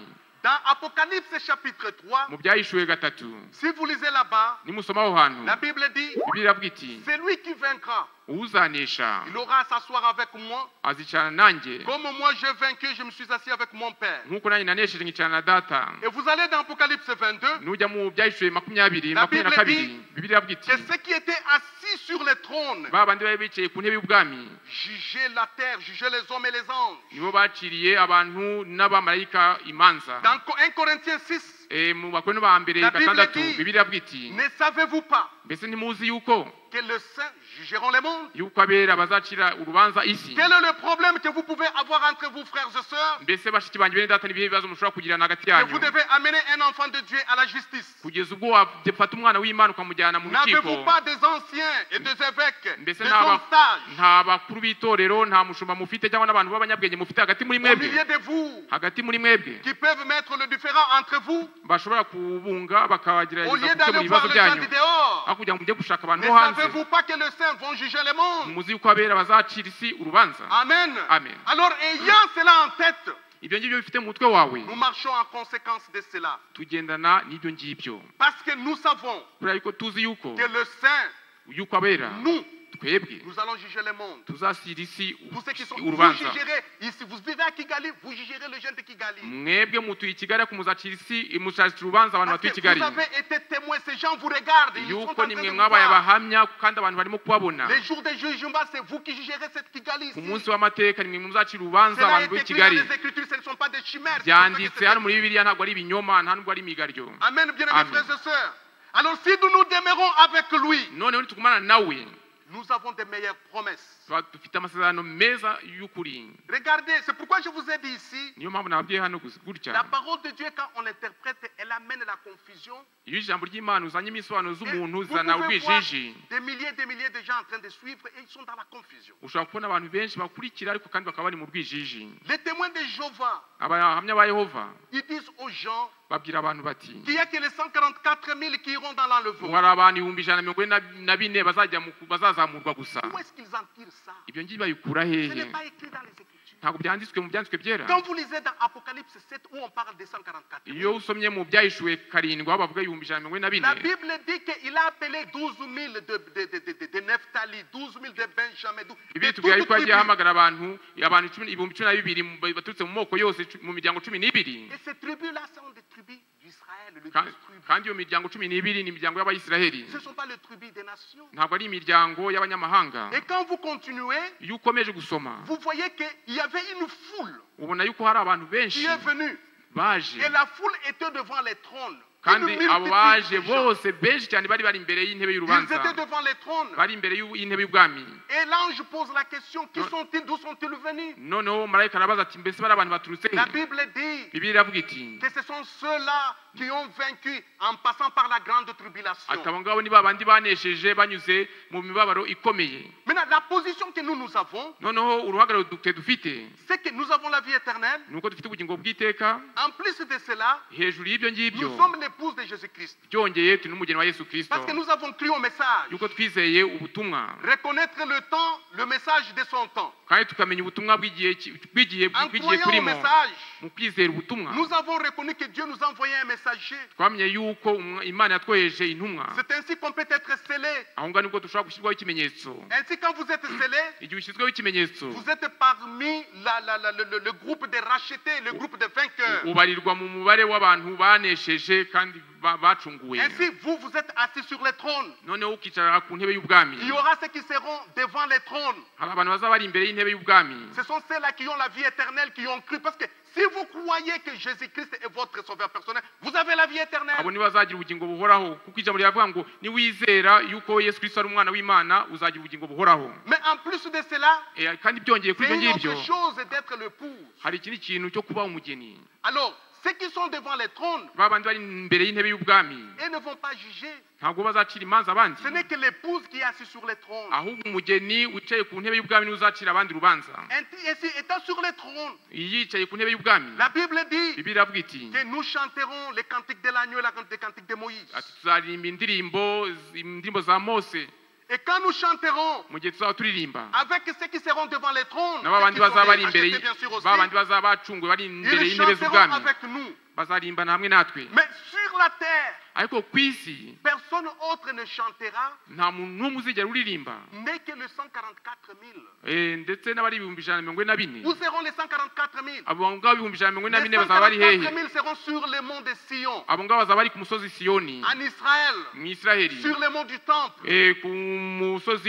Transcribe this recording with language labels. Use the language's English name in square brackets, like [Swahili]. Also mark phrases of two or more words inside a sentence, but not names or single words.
[French] Dans Apocalypse chapitre 3, [Kinyarwanda] mu byahishuwe gatatu [French] si vous lisez là-bas, [Kinyarwanda] nimusoma aho hantu [French] la Bible dit, [Kinyarwanda] Bibiliya avuga iti [French] c'est lui qui vaincra. [Kinyarwanda] uzanesha [French] Il aura à s'asseoir avec moi. [Kinyarwanda] azicarana nanjye [French] Comme moi j'ai vaincu, je me suis assis avec mon Père. [Kinyarwanda] nk'uko nanjye nanesheje nkicarana na data [French] Et vous allez dans Apocalypse 22, [Kinyarwanda] nujya mu byahishuwe makumyabiri [French] La [Kinyarwanda] makumyabiri na [French] Bible [Kinyarwanda] kabiri [French] dit [Kinyarwanda] Bibiliya avuga iti [French] que ceux qui étaient assis sur le trône [Kinyarwanda] ba bandi bari bicaye ku ntebe y'ubwami [French] jugeaient la terre, jugeaient les hommes et les anges. [Kinyarwanda] nibo baciriye abantu n'abamarayika imanza [French] Dans 1 Corinthiens 6, [Kinyarwanda] mu bakorinto ba mbere [French] La Bible [Kinyarwanda] gatandatu [French] dit, [Kinyarwanda] bibiliya avuga iti [French] ne savez-vous pas [Kinyarwanda] mbese ntimuzi yuko [French] que les saints jugeront les mondes? [Kinyarwanda] yuko abera bazacira urubanza isi [French] Quel est le problème que vous pouvez avoir entre vous, frères et sœurs? [Kinyarwanda] mbese bashiki banjye bene data n'ibihe bibazo mushobora kugirana hagati [French] Que [Kinyarwanda] yanyu [French] vous devez amener un enfant de Dieu à la justice. [Kinyarwanda] kugeza ubwo wafata umwana w'imana ukamujyana mu rukiko [French] N'avez-vous pas des anciens et des évêques, [Kinyarwanda] mbese [French] des hommes sages [Kinyarwanda] nta bakuru b'itorero nta mushumba mufite cyangwa n'abantu b'abanyabwenge mufite hagati muri [French] au [Kinyarwanda] mwebwe [French] milieu de vous [Kinyarwanda] hagati muri mwebwe [French] qui peuvent mettre le différent entre vous [Kinyarwanda] bashobora kubunga [French] au [Kinyarwanda] bakagerageza [French] lieu [Kinyarwanda] gukemura [French] d'aller voir [Kinyarwanda] ibibazo [French] les gens [Kinyarwanda] byanyu [French] du dehors? [Kinyarwanda] aho kugira ngo mujye gushaka abantu [French] Ne [Kinyarwanda] bo hanze [French] savez-vous pas que les saints vont juger le monde? [Kinyarwanda] muzi yuko abera bazacira isi urubanza Amen. Amen. [French] Alors, ayant cela en tête, [Kinyarwanda] ibyo ngibyo bifite mu mutwe wawe [French] nous marchons en conséquence de cela. [Kinyarwanda] tugendana n'ibyo ngibyo [French] Parce que nous savons [Kinyarwanda] kubera yuko tuzi yuko [French] que le saint, [Kinyarwanda] yuko abera [French] nous, [Kinyarwanda] twebwe [French] nous allons juger le monde. [Kinyarwanda] tuzasira isi [French] Tous ceux qui sont, vous [Kinyarwanda] urubanza [French] jugerez, ici, vous vivez à Kigali, vous jugerez les jeunes de Kigali. [Kinyarwanda] mwebwe mutuye i kigali ariko muzacira isi muzacira urubanza abantu [French] Parce [Kinyarwanda] batuye i [French] que [Kinyarwanda] kigali [French] vous avez été témoins, ces gens vous regardent, ils sont en [Kinyarwanda] yuko [French] train de [Kinyarwanda] nimwe [French] vous [Kinyarwanda] mwabaye [French] voir. [Kinyarwanda] abahamya kandi abantu barimo kubabona [French] Les jours de jugement, c'est vous qui jugerez cette Kigali [Kinyarwanda] ku [French] ici. [Kinyarwanda] munsi w'amateka nimwe muzacira urubanza [French] Cela [Kinyarwanda] abantu [French] est [Kinyarwanda] b'i [French] écrit dans [Kinyarwanda] kigali [French] les Écritures, ce ne sont pas des chimères. c'est comme ça que [Kinyarwanda] byanditse [French] c'est [Kinyarwanda] hano muri [French] écrit. [Kinyarwanda] bibiliya ntabwo ari ibinyoma nta nubwo ari imigaryo [French] Amen, bien-aimés Amen. frères et sœurs. Alors, si nous nous demeurons avec lui, [Kinyarwanda] noneho nitugumana nawe [French] nous avons de meilleures promesses. [Kinyarwanda] tuba dufite amasezerano meza y'ukuri [French] Regardez, c'est pourquoi je vous ai dit ici, [Kinyarwanda] niyo mpamvu nababwiye hano gutya [French] la parole de Dieu, quand on l'interprète, elle amène la confusion. [Kinyarwanda] iyo ijambo ry'imana uzanye imisobanuro [French] Et [Kinyarwanda] z'umuntu [French] vous [Kinyarwanda] zizana [French] pouvez voir [Kinyarwanda] urwijiji [French] des milliers de gens en train de suivre et ils sont dans la confusion. [Kinyarwanda] ushobora kubona abantu benshi bakurikira ariko kandi bakaba bari mu rwijiji [French] Les témoins de Jéhovah, [Kinyarwanda] abahamya ba yehova [French] ils disent aux gens [Kinyarwanda] babwira abantu bati [French] qu'il n'y a que les 144 000 qui iront dans l'enlèvement. [Kinyarwanda] hari abantu ibihumbi ijana na mirongo ine na bine bazazamurwa gusa [French] Où est-ce qu'ils en tirent ça? [Kinyarwanda] ibyo ngibyo babikura [French] Ce [Kinyarwanda] hehe [French] n'est pas écrit dans les Écritures. [Kinyarwanda] ntabwo byanditswe mu byanditswe byera [French] Quand vous lisez dans Apocalypse 7 où on parle des 144 000, [Kinyarwanda] iyo usomye mu byahishuwe karindwi aho bavuga ibihumbi ijana na mirongo ine na bine [French] la Bible dit qu'il a appelé 12 000 de Nephtali, 12 000 de Benjamin, de [Kinyarwanda] bibiliya [French] toutes [Kinyarwanda] tubwira yuko yagiye [French] tribus. [Kinyarwanda] ahamagara ibihumbi cumi na bibiri baturutse mu moko yose mu miryango cumi n'ibiri [French] Et ces tribus-là sont des tribus d'Israël, le 12 Ka- tribus. [Kinyarwanda] kandi iyo miryango cumi n'ibiri ni imiryango y'abayisiraheli [French] Ce ne sont pas les tribus des nations. [Kinyarwanda] ntabwo ari imiryango y'abanyamahanga [French] Et quand vous continuez, [Kinyarwanda] iyo ukomeje gusoma [French] vous voyez qu'il y avait une foule [Kinyarwanda] ubona yuko hari abantu benshi [French] qui est venue. [Kinyarwanda] baje [French] Et la foule était devant les trônes. [Kinyarwanda] kandi [French] Une [Kinyarwanda] abo [French] multitude [Kinyarwanda] baje [French] de gens. [Kinyarwanda] bose benshi cyane bari imbere y'intebe [French] Ils [Kinyarwanda] y'urubanza [French] étaient devant les trônes. [Kinyarwanda] bari imbere y'intebe y'ubwami [French] Et l'ange pose la question, qui sont-ils, d'où sont-ils venus? [Kinyarwanda] noneho marayika arabaza ati mbese bari abantu baturutse [French] La [Kinyarwanda] he [French] Bible dit [Kinyarwanda] bibiliya iravuga iti [French] que ce sont ceux-là qui ont vaincu en passant par la grande tribulation. [Kinyarwanda] ati abo ngabo ni babandi banesheje banyuze mu mibabaro ikomeye [French] Maintenant, la position que nous avons, [Kinyarwanda] noneho uruhagararo dufite [French] c'est que nous avons la vie éternelle. [Kinyarwanda] ni uko dufite ubugingo bw'iteka [French] En plus de cela, [Kinyarwanda] hejuru y'ibyo ngibyo [French] nous sommes l'épouse de Jésus-Christ. [Kinyarwanda] byongeye turi n'umugeni wa yesu kirisito [French] Parce que nous avons cru au message. [Kinyarwanda] yuko twizeye ubutumwa [French] Reconnaître le temps, le message de son temps. [Kinyarwanda] kandi tukamenya ubutumwa bw'igihe [French] En croyant au [Kinyarwanda] turimo [French] message, [Kinyarwanda] mu kwizera ubutumwa [French] nous avons reconnu que Dieu nous a envoyé un messager. [Kinyarwanda] twamenye yuko imana yatwohereje intumwa [French] C'est ainsi qu'on peut être scellé. [Kinyarwanda] aho ngaho nibwo dushobora gushyirwaho ikimenyetso [French] Ainsi, quand vous êtes scellé, [Kinyarwanda] igihe ushyizweho ikimenyetso [French] vous êtes parmi le groupe des rachetés, le groupe des vainqueurs. [Kinyarwanda] ubarirwa mu mubare w'abantu banesheje kandi bacunguwe [French] Ainsi, vous êtes assis sur les trônes. [Kinyarwanda] noneho ukicara ku ntebe y'ubwami [French] Il y aura ceux qui seront devant les trônes. [Kinyarwanda] hari abantu bazaba bari imbere y'intebe y'ubwami [French] Ce sont ceux-là qui ont la vie éternelle, qui ont cru. Parce que si vous croyez que Jésus-Christ est votre sauveur personnel, vous avez la vie éternelle. [Kinyarwanda] abo ni bazagira ubugingo buhoraho kuko ijambo riravuga ngo niwizera yuko yesu kristo ari umwana w'imana uzagira ubugingo buhoraho [French] Mais en plus de cela, [Kinyarwanda] kandi byongeye kuri [French] c'est [Kinyarwanda] ibyo [French] une [Kinyarwanda] ngibyo [French] autre chose d'être l'épouse. [Kinyarwanda] hari ikindi kintu cyo kuba umugeni [French] Alors, ceux qui sont devant les trônes, [Kinyarwanda] ba bandi bari imbere y'intebe y'ubwami [French] ils ne vont pas juger. [Kinyarwanda] ntabwo bazacira imanza abandi [French] Ce n'est que l'épouse qui est assise sur les trônes. [Kinyarwanda] ahubwo umugeni wicaye ku ntebe y'ubwami niwe uzacira abandi urubanza [French] Ainsi, étant sur les trônes, [Kinyarwanda] yicaye ku ntebe y'ubwami [French] la Bible dit [Kinyarwanda] bibiliya iravuga iti [French] que nous chanterons les cantiques de l'agneau et les cantiques de Moïse. [Kinyarwanda] ati tuzaririmba indirimbo za mose [French] Et quand nous chanterons [Kinyarwanda] mu gihe tuzaba turirimba [French] avec ceux qui seront devant les trônes, [Kinyarwanda] nabo [French] ceux qui [Kinyarwanda] abandi bazaba [French] sont [Kinyarwanda] bari imbere [French] rachetés, bien sûr aussi, [Kinyarwanda] ba bandi bazaba bacunguwe bari imbere [French] ils [Kinyarwanda] y'intebe [French] chanteront [Kinyarwanda] z'ubwami [French] avec nous. [Kinyarwanda] bazarimbana hamwe natwe [French] Mais sur la terre, [Kinyarwanda] ariko ku isi [French] personne personne autre ne chantera, [Kinyarwanda] nta muntu n'umwe uzigera uririmba [French] n'est que les 144 000. [Kinyarwanda] ndetse n'abari ibihumbi ijana na mirongo ine na bine. [French] Où seront les 144 000? [Kinyarwanda] abo ngabo ibihumbi ijana na mirongo ine na [French] Les [Kinyarwanda] bine bazaba bari 144 hehe? [French] 000 seront sur le mont de Sion, [Kinyarwanda] abo ngabo bazaba bari ku musozi Siyoni [French] en Israël, [Kinyarwanda] mu Isiraheli, [French] sur le mont du temple, [Kinyarwanda] ku musozi